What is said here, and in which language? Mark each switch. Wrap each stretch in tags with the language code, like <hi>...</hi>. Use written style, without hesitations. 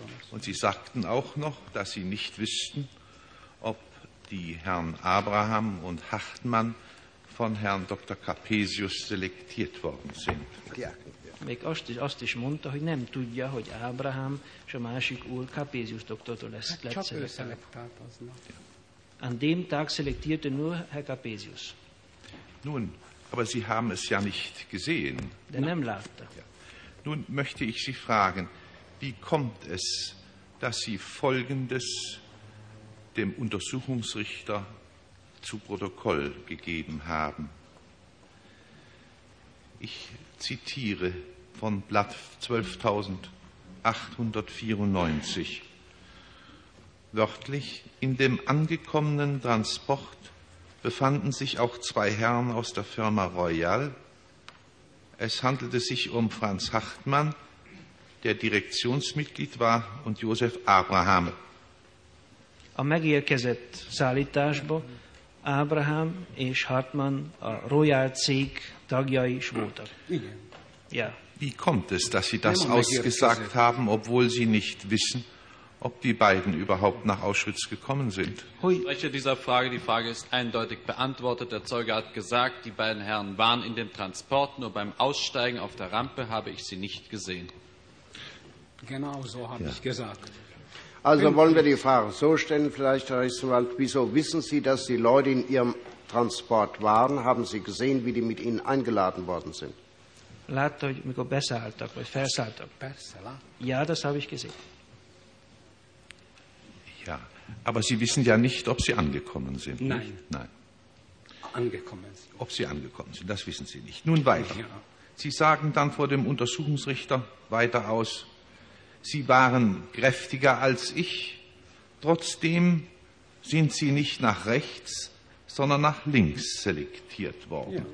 <de>Und Sie sagten auch noch, dass Sie nicht wüssten, ob die Herren Abraham und Hartmann von Herrn Dr. Capesius selektiert worden sind.</de> <hu>Még azt is mondta, hogy nem tudja, hogy Ábrahám és a másik úr Capesius doktortól lesz szelektált.</hu> <de>An dem Tag selektierte nur Herr Capesius. Nun, aber Sie haben es ja nicht gesehen.</de> <hu>De nem látta.</hu> <de>Nun möchte ich Sie fragen, wie kommt es, dass Sie Folgendes dem Untersuchungsrichter zu Protokoll gegeben haben? Ich zitiere von Blatt 12.894. Wörtlich: In dem angekommenen Transport befanden sich auch zwei Herren aus der Firma Royal. Es handelte sich um Franz Hartmann, der Direktionsmitglied war, und Josef Abraham.</de> <hu>A megérkezett szállításba Abraham és Hartmann a Royal cég tagjai is voltak. Igen.</hu> <de>Ja. Wie kommt es, dass Sie das ausgesagt haben, obwohl Sie nicht wissen, ob die beiden überhaupt nach Auschwitz gekommen sind? Ich spreche dieser Frage. Die Frage ist eindeutig beantwortet. Der Zeuge hat gesagt, die beiden Herren waren in dem Transport. Nur beim Aussteigen auf der Rampe habe ich sie nicht gesehen. Genau so habe ich gesagt. Also wollen wir die Frage so stellen, vielleicht, Herr Rechtsanwalt, wieso wissen Sie, dass die Leute in Ihrem Transport waren? Haben Sie gesehen, wie die mit Ihnen eingeladen worden sind?</de> <hu>Látta, hogy mikor beszálltak, vagy felszálltak. Persze, látta.</hu> <de>Ja, das habe ich gesehen. Ja, aber Sie wissen ja nicht, ob Sie angekommen sind. Nein. Nicht? Nein. Angekommen sind. Ob Sie angekommen sind, das wissen Sie nicht. Nun weiter. Ja. Sie sagen dann vor dem Untersuchungsrichter weiter aus, Sie waren kräftiger als ich, trotzdem sind Sie nicht nach rechts, sondern nach links selektiert worden.</de>